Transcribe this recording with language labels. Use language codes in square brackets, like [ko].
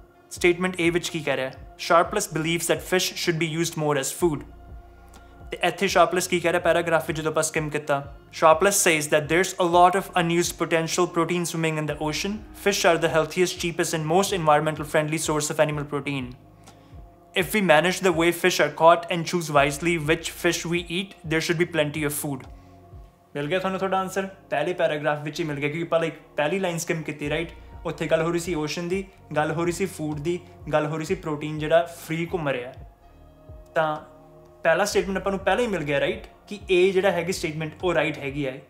[pa] Statement ਏ ਵਿੱਚ ਕੀ ਕਹਿ ਰਿਹਾ, [en] Sharpless believes that fish should be used more as food. [pa] ਅਤੇ ਇੱਥੇ ਸ਼ਾਰਪਲੈਸ ਕੀ ਕਹਿ ਰਿਹਾ ਪੈਰਾਗ੍ਰਾਫ ਵਿੱਚ ਜਦੋਂ ਆਪਾਂ ਸਕਿਮ ਕੀਤਾ, [en] Sharpless says that there's a lot of unused potential protein swimming in the ocean. Fish are the healthiest, cheapest and most environmental friendly source of animal protein. If we manage the way fish are caught and choose wisely which fish we eat, there should be plenty of food. [pa] ਮਿਲ ਗਿਆ ਤੁਹਾਨੂੰ ਤੁਹਾਡਾ answer, ਪਹਿਲੇ paragraph ਵਿੱਚ ਹੀ ਮਿਲ ਗਿਆ, ਕਿਉਂਕਿ ਆਪਾਂ like ਪਹਿਲੀ line ਸਕਿਮ ਕੀਤੀ, ਰਾਈਟ। ਉੱਥੇ ਗੱਲ ਹੋ ਰਹੀ ਸੀ ਓਸ਼ਨ ਦੀ, ਗੱਲ ਹੋ ਰਹੀ ਸੀ ਫੂਡ ਦੀ, ਗੱਲ ਹੋ ਰਹੀ ਸੀ ਪ੍ਰੋਟੀਨ ਜਿਹੜਾ ਫ੍ਰੀ ਘੁੰਮ ਰਿਹਾ। ਤਾਂ ਪਹਿਲਾ ਸਟੇਟਮੈਂਟ ਆਪਾਂ ਨੂੰ ਪਹਿਲਾਂ ਹੀ ਮਿਲ ਗਿਆ, ਰਾਈਟ, ਕਿ ਇਹ ਜਿਹੜਾ ਹੈਗੀ ਸਟੇਟਮੈਂਟ ਉਹ ਰਾਈਟ ਹੈਗੀ ਹੈ।